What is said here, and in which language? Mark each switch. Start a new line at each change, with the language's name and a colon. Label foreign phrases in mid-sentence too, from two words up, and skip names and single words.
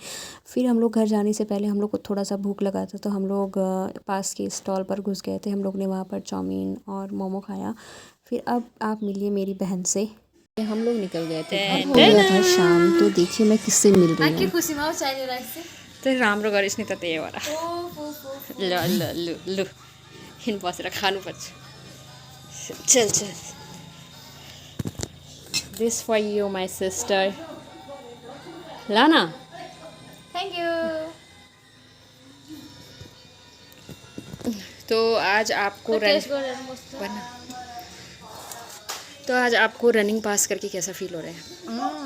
Hindi: फिर हम लोग घर जाने से पहले हम लोग को थोड़ा सा भूख लगा था, तो हम लोग पास के स्टॉल पर घुस गए थे। हम लोग ने वहाँ पर चाउमीन और मोमो खाया। फिर अब आप मिलिए मेरी बहन से। हम लोग निकल गए थे, हो गया था शाम। तो देखिए मैं किससे मिल रही हूँ।
Nepali: तो राम्रो गरिस् नि त त्यही भएर। ल ल लु लु हिँड बसेर खानुपर्छ। चल चल।
English: this for you my sister. ल न। thank you.
Hindi: तो आज आपको
English: running pass
Hindi: करके कैसा फील हो रहा है?